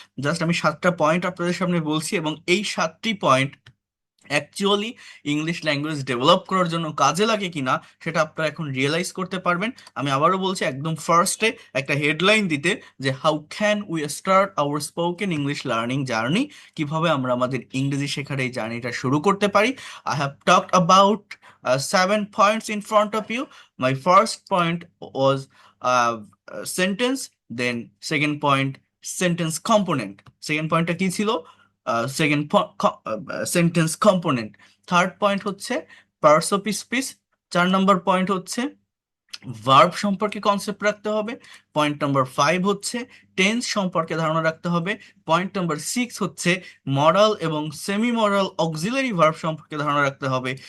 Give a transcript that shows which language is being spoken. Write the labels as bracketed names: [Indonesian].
[Bangla] Just আমি 7টা point আপনাদের সামনে বলছি, এবং এই 7টি point actually English language develop করার জন্য কাজে লাগে কিনা সেটা আপনারা এখন রিয়েলাইজ করতে পারবেন। আমি আবারও বলছি, একদম ফার্স্টে একটা হেডলাইন দিতে, যে [English] how can we start our spoken English learning journey, [Bangla] কিভাবে আমরা আমাদের ইংরেজি শেখার এই জার্নিটা শুরু করতে পারি। [English] I have talked about 7 points in front of you. My first point was sentence, then second point sentence component. [Bangla] Second pointটা কি ছিল? Second sentence component. Third point হচ্ছে parts of speech. 4 number point হচ্ছে ভার্ব সম্পর্কে concept রাখতে হবে। Point number 5 হচ্ছে tense সম্পর্কে ধারণা রাখতে হবে। পয়েন্ট নাম্বার 6 হচ্ছে মরাল এবং সেমি মরাল অক্সিলারি ভার্ব সম্পর্কে ধারণা রাখতে হবে।